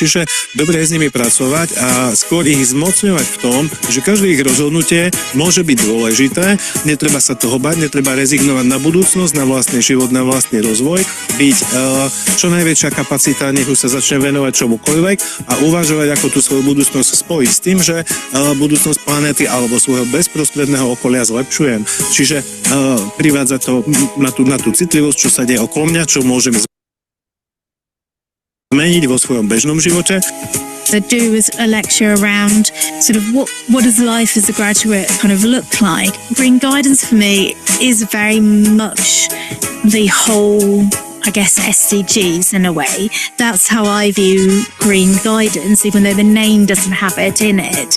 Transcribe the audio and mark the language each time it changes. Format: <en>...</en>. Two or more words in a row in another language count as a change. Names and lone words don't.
<sk>Čiže dobre je s nimi pracovať a skôr ich zmocňovať v tom, že každé ich rozhodnutie môže byť dôležité, netreba sa toho bať, netreba rezignovať na budúcnosť, na vlastný život, na vlastný rozvoj, byť čo najväčšia kapacita, nech už sa začne venovať čomukoľvek a uvažovať, ako tú svoju budúcnosť spojiť s tým, že budúcnosť planéty alebo svojho bezprostredného okolia zlepšujem. Čiže privádza to na tú citlivosť, čo sa deje okolo mňa, čo môžem zmeniť vo svojom bežnom živote.</sk> <en>I do is a lecture around sort of what does life as a graduate kind of look like. Green guidance for me is very much the whole, I guess, SDGs in a way. That's how I view green guidance, even though the name doesn't have it in it.</en>